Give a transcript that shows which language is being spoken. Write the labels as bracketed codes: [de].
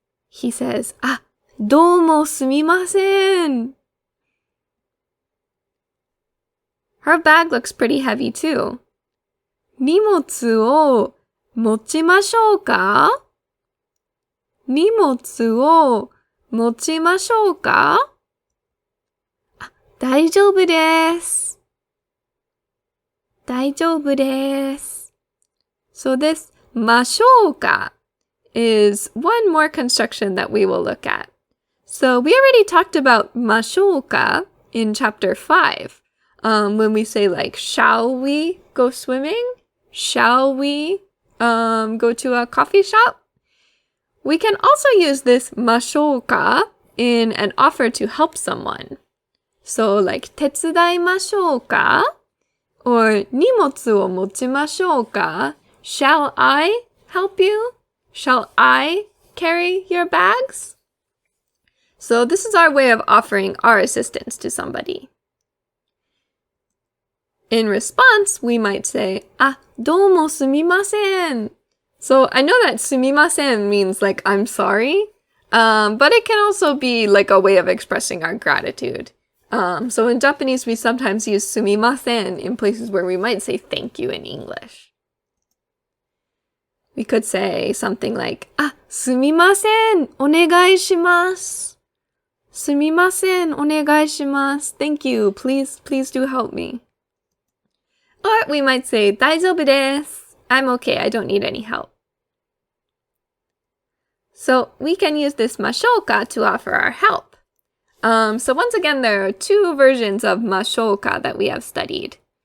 [en] He says, [ja] どうもすみません. [en] Her bag looks pretty heavy too. [ja] 荷物を持ちましょうか? 荷物を持ちましょうか? 大丈夫です。大丈夫です。 [en] So this ましょうか is one more construction that we will look at. So we already talked about ましょうか in chapter 5. When we say like, shall we go swimming? Shall we go to a coffee shop? We can also use this ましょうか in an offer to help someone. So like [ja] 手伝いましょうか [en] or [ja] 荷物を持ちましょうか [en] Shall I help you? Shall I carry your bags? So this is our way of offering our assistance to somebody. In response, we might say, [ja] どうもすみません. [en] So I know that すみません means like I'm sorry, but it can also be like a way of expressing our gratitude. So in Japanese, we sometimes use すみません in places where we might say thank you in English. We could say something like, [ja] すみません、お願いします。すみません、お願いします。 [en] Thank you, please do help me. Or we might say, [ja] 大丈夫です。 [en] I'm okay, I don't need any help. So we can use this ましょうか to offer our help. So once again, there are two versions of ましょうか that we have studied.